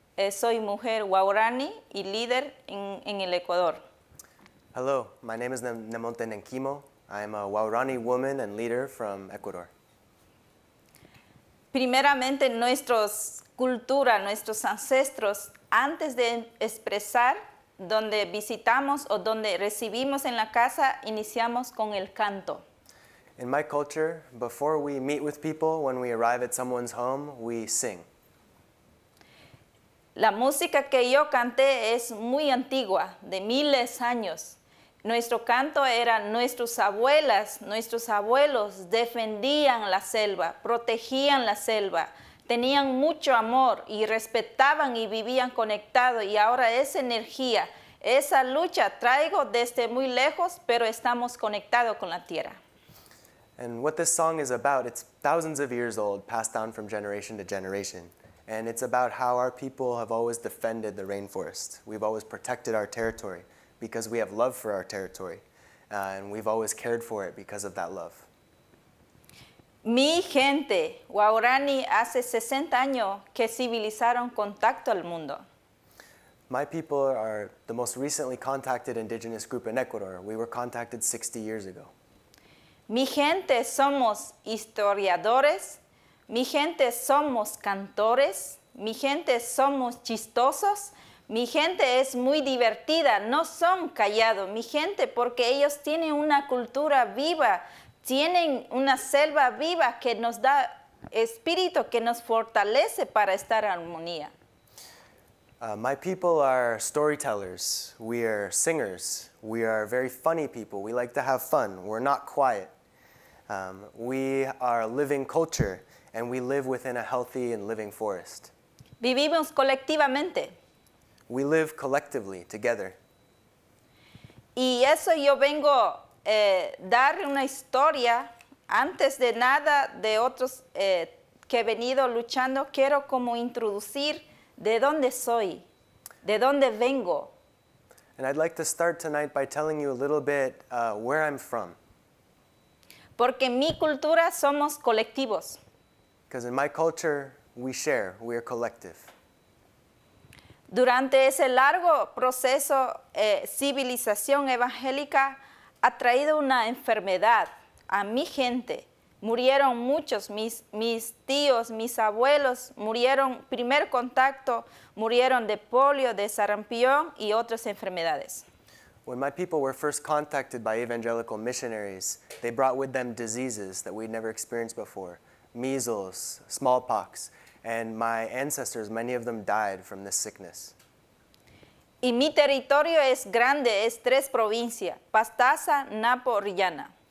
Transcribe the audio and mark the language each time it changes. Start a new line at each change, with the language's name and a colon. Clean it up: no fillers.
Spanish: Soy mujer Waorani y líder en el Ecuador.
English: Hello, my name is Nemonte Nequimo. I am a Waorani woman and leader from Ecuador.
Spanish: Primeramente, nuestros cultura, nuestros ancestros, antes de expresar donde visitamos o donde recibimos en la casa, iniciamos con el canto.
English: In my culture, before we meet with people, when we arrive at someone's home, we sing.
Spanish: La música que yo canté es muy antigua, de miles de años. Nuestro canto era nuestras abuelas, nuestros abuelos defendían la selva, protegían la selva, tenían mucho amor y respetaban y vivían conectados. Y ahora esa energía, esa lucha traigo desde muy lejos, pero estamos conectados con la tierra.
English: And what this song is about, it's thousands of years old, passed down from generation to generation. And it's about how our people have always defended the rainforest. We've always protected our territory because we have love for our territory. And we've always cared for it because of that love.
Spanish: Mi gente, Waorani, hace 60 años que civilizaron contacto al mundo.
English: My people are the most recently contacted indigenous group in Ecuador. We were contacted 60 years ago.
Spanish: Mi gente somos historiadores. Mi gente somos cantores, mi gente somos chistosos, mi gente es muy divertida, no son callados, mi gente, porque ellos tienen una cultura viva, tienen una selva viva que nos da espíritu, que nos fortalece para estar en armonía.
English: My people are storytellers, we are singers, we are very funny people, we like to have fun, we're not quiet. We are a living culture and we live within a healthy and living forest.
Spanish: Vivimos colectivamente.
English: We live collectively, together.
Spanish: Y eso yo vengo darle una historia, antes de nada de otros que he venido luchando, quiero como introducir de dónde soy, de dónde vengo.
English: And I'd like to start tonight by telling you a little bit where I'm from.
Spanish: Porque en mi cultura somos colectivos.
English: Because in my culture, we share, we are collective.
Spanish: Durante ese largo proceso, civilización evangélica ha traído una enfermedad a mi gente. Murieron muchos, mis tíos, mis abuelos murieron, primer contacto, murieron de polio, de sarampión y otras enfermedades.
English: When my people were first contacted by evangelical missionaries, they brought with them diseases that we'd never experienced before, measles, smallpox, and my ancestors, many of them died from this sickness.
Spanish: Y mi territorio es grande, es 3 provincias, Pastaza, Napo, Orellana.